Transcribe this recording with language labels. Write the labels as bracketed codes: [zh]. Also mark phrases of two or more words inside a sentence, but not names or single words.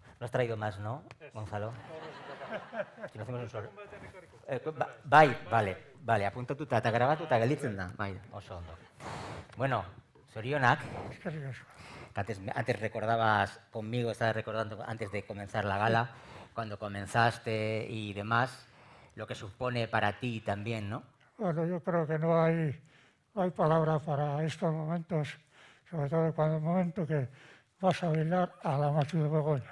[es] No has traído más, ¿no, Gonzalo? Si no hacemos un solo. Vale, [eu] apuntatuta eta grabatuta gelditzen da. Bai, oso ondo. Bueno, Sorionak, [es] antes recordabas conmigo, estabas recordando antes de comenzar la gala, cuando comenzaste y demás, lo que supone para ti también, ¿no? Bueno, yo creo que no hay palabra para estos momentos, sobre todo cuando el momento que vas a bailar a la Machu de Begoña.